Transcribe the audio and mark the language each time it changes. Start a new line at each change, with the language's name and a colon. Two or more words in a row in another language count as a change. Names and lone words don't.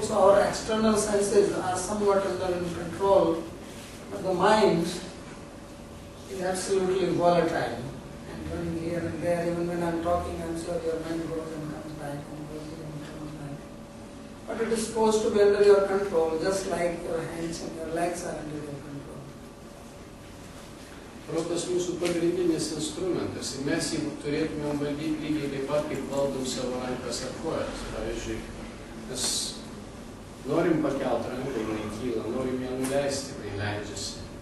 English: So our external senses are somewhat under control, but the mind is absolutely volatile. And running here and there, even when I'm talking, I'm sure your mind goes and comes back and goes and comes back. But it is supposed to be under your control, just like your hands and your legs are under your control.
Lithuanian: Protas mūsų pagrindinis instrumentas ir mes jį turėtumėm valdyti lygiai taip pat, kaip valdom savo rankas ar kojas. Pavyzdžiui, mes norim pakelt ranką, jinai kyla, norim ją nuleisti, tai leidžiasi.